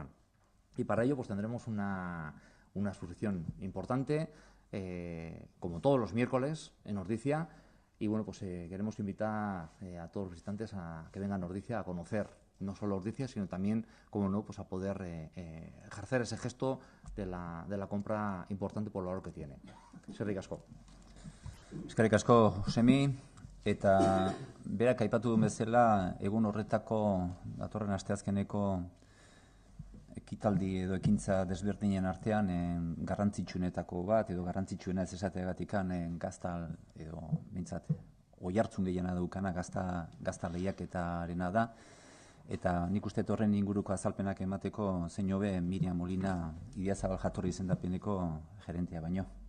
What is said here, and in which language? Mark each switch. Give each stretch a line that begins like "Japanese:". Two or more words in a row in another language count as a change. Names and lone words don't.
Spanish: Y para ello tendremos una exposición importante, como todos los miércoles en Ordizia, y queremos invitar a todos los visitantes a que vengan a Ordizia a conocer no solo Ordizia, sino también, como no, a poder ejercer ese gesto de la compra importante por el valor que tiene.
Basque: Eskerrik asko. Eskerrik asko, Josemi, eta berak aipatu duen bezala, egun horretako datorren asteazkeneko ekitaldi edo ekintza desberdinen artean garrantzitsuenetako bat edo garrantzitsuena ez esateagatikan gazta edo bintzat oihartzun gehiena daukana gazta lehiaketarena da, eta nik uste horren inguruko azalpenak emateko zein hobe Miriam Molina Idiazabal jatorri izendapeneko gerentea baino.